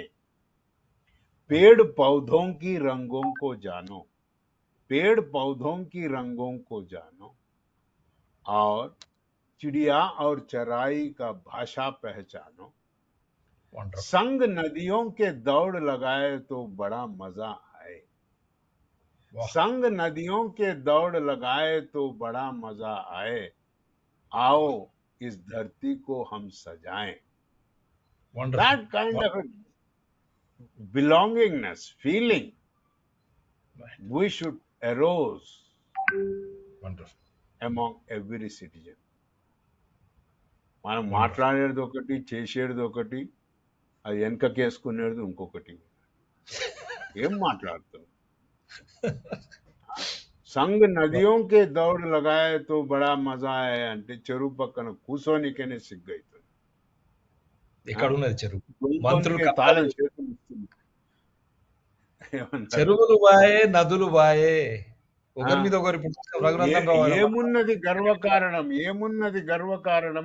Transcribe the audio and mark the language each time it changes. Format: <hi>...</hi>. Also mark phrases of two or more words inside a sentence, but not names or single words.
<hi>पेड़ पौधों की रंगों को जानो, पेड़ पौधों की रंगों को जानो, और चिड़िया और चराई का भाषा पहचानो. संग नदियों के दौड़ लगाए तो बड़ा मजा आए.</hi> <en>Wow.</en> <hi>संग नदियों के दौड़ लगाए तो बड़ा मजा आए, आओ इस धरती को हम सजाएं.</hi> <en>Wonderful. That kind of a belongingness, feeling, Right. we should arouse Wonderful. among every citizen.</en> <te>మనం</te> <en>Wonderful.</en> <te>మాట్లాడేది ఒకటి, చేసేది ఒకటి, అది వెనకకేసుకునేది ఇంకొకటి. ఏం మాట్లాడుతున్నాం?</te> <hi>संग नदियों के दौड़ लगाए तो बड़ा मजा आए</hi> <te>అంటే చెరువు పక్కన కూసోనికనే సిగ్గైతుంది. ఎక్కడ ఉన్నది చెరువు? మంత్రులు కూసోనికే కథలు తాళం చేతులు ఇస్తుంది. ఏమన్నారు? చెరువులు బాయే, నదులు బాయే. ఆ, ఒకరి మీద ఒకరు ఇప్పుడు చూస్తాం, రఘునందన్ రావు ఆయన ఏమున్నది గర్వకారణం? ఏమున్నది గర్వకారణం?</te>